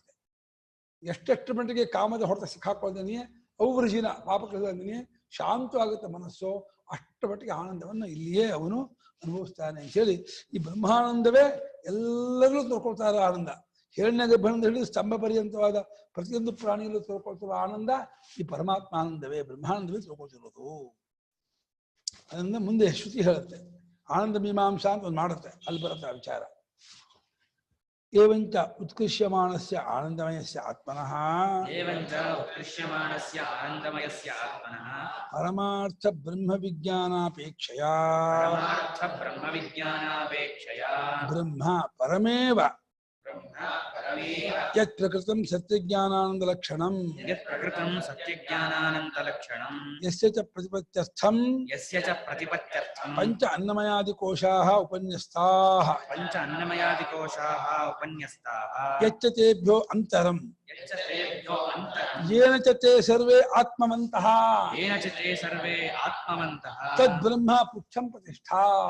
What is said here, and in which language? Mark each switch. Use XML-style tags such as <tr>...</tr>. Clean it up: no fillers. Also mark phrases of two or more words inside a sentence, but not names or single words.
<kn>ಎಷ್ಟೆಷ್ಟು ಮಟ್ಟಿಗೆ ಕಾಮದ ಹೊಡೆತ ಸಿಕ್ಕಾಕೊಳ್ತಾನೆ, ಔವ್ರಜಿನ ಪಾಪಕೃತಾನೆ ಶಾಂತವಾಗುತ್ತೆ ಮನಸ್ಸು, ಅಷ್ಟು ಮಟ್ಟಿಗೆ ಆನಂದವನ್ನು ಇಲ್ಲಿಯೇ ಅವನು ಅನುಭವಿಸ್ತಾನೆ ಅಂತ ಹೇಳಿ ಈ ಬ್ರಹ್ಮಾನಂದವೇ ಎಲ್ಲರೂ ತೋರ್ಕೊಳ್ತಾರೆ ಆನಂದ. ಹಿರಣ್ಯ ಗರ್ಭದಿಂದ ಹಿಡಿದು ಸ್ತಂಭ ಪರ್ಯಂತವಾದ ಪ್ರತಿಯೊಂದು ಪ್ರಾಣಿಯಲ್ಲೂ ತೋರ್ಕೊಳ್ತಿರುವ ಆನಂದ ಈ ಪರಮಾತ್ಮ ಆನಂದವೇ, ಬ್ರಹ್ಮಾನಂದವೇ ತೋರ್ಕೊಳ್ತಿರೋದು. ಅದರಿಂದ ಮುಂದೆ ಶ್ರುತಿ ಹೇಳುತ್ತೆ, ಆನಂದ ಮೀಮಾಂಸಾ ಅಂತ ಒಂದು ಮಾಡುತ್ತೆ, ಅಲ್ಲಿ ಬರುತ್ತೆ ಆ ವಿಚಾರ.</kn> <sa>एवंच उत्कृष्यमाणस्य आनंदमयस्य आत्मनः परमार्थ ब्रह्म विज्ञानापेक्षया ब्रह्म परमेव यत् प्रकृतं सत्यज्ञानानंद लक्षणं यस्य च प्रतिपत्त्यर्थं पंच अन्नमयादि कोशाः उपन्यस्ताः यच्च तेभ्यो अन्तरं येन च ते सर्वे आत्मवन्तः तद्ब्रह्म पुच्छं प्रतिष्ठा</sa>